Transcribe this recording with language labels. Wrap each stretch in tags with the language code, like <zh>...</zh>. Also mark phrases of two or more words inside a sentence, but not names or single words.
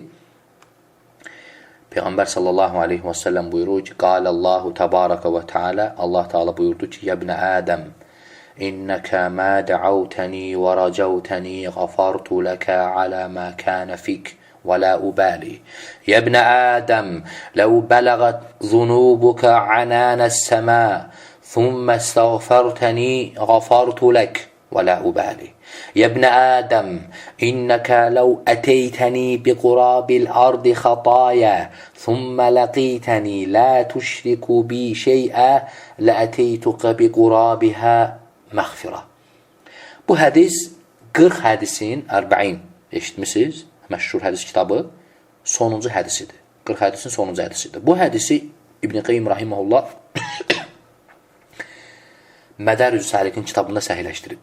<az>Peyğəmbər</az> <ar>صلى الله عليه وسلم</ar> <az>buyurur ki,</az> <ar>قال الله تبارك وتعالى,</ar> <az>Allah Teala buyurdu ki,</az> <ar>يا ابن آدم إنك ما دعوتني ورجوتني غفرت لك على ما كان فيك ولا أبالي. يا ابن آدم لو بلغت ذنوبك عنان السماء, ثم استغفرتني غفرت لك ولا أبالي. يا ابن آدم إنك لو أتيتني بقراب الأرض خطايا ثم لقيتني لا تشرك بي شيئا لأتيتك بقرابها مغفرة.</ar> <az>Bu hədis 40 hədisin 40 eşitmişsiniz, məşhur hədis kitabı sonuncu hədisidir. 40 hədisin sonuncu hədisidir. Bu hədisi İbn Qayyim rahimehullah Mədərüz Səlikin kitabında səhihləşdirib.</az>